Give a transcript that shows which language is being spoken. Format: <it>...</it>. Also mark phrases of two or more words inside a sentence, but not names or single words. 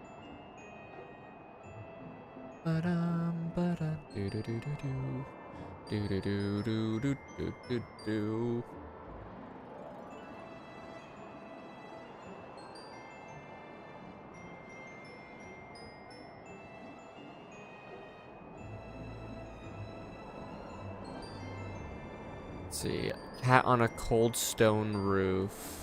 <en>Ba-dum, ba-dum, do do do do do. Do do do do do do do do. Let's see. Cat on a cold stone roof.</en>